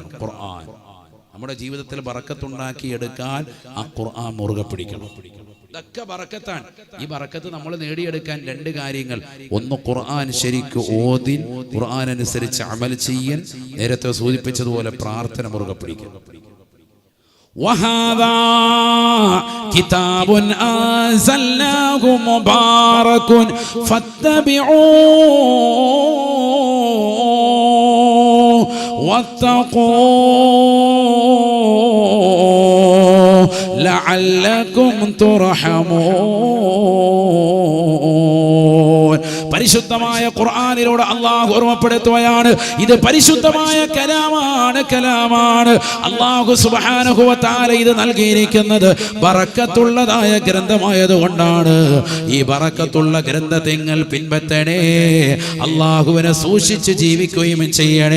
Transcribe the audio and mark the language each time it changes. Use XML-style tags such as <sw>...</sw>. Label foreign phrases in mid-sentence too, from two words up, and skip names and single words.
<ml>ഖുർആൻ നമ്മുടെ ജീവിതത്തിൽ ബറക്കത്തുണ്ടാക്കി എടുക്കാൻ ആ ഖുർആൻ മുറുകെ പിടിക്കണം. ഇതൊക്കെ ബറക്കത്താണ്. ഈ ബറക്കത്ത് നമ്മൾ നേടിയെടുക്കാൻ 2 കാര്യങ്ങൾ. ഒന്ന്, ഖുർആൻ ശരിക്ക് ഓതി ഖുർആൻ അനുസരിച്ച് അമൽ ചെയ്യാൻ. നേരത്തെ സൂചിപ്പിച്ചതുപോലെ പ്രാർത്ഥന മുറുകെ പിടിക്കണം.</ml> <ar>وهذا كتاب أنزلناه مبارك فاتبعوه واتقوا لعلكم ترحمون.</ar> <ml>പരിശുദ്ധമായ ഖുർആനിലൂടെ അല്ലാഹു ഓർമ്മപ്പെടുത്തുകയാണ്, ഇത് പരിശുദ്ധമായ കലാമാണ്, കലാമാണ്. അല്ലാഹു</ml> <ar>سبحانه وتعالى</ar> <ml>ഇത് നൽകിയിരിക്കുന്നത് ബറക്കത്തുള്ളതായ ഗ്രന്ഥമായതുകൊണ്ടാണ്. ഈ ബറക്കത്തുള്ള ഗ്രന്ഥത്തെ നിങ്ങൾ പിൻപറ്റണേ, അല്ലാഹുവിനെ സൂക്ഷിച്ച് ജീവിക്കുകയും ചെയ്യണേ.</ml>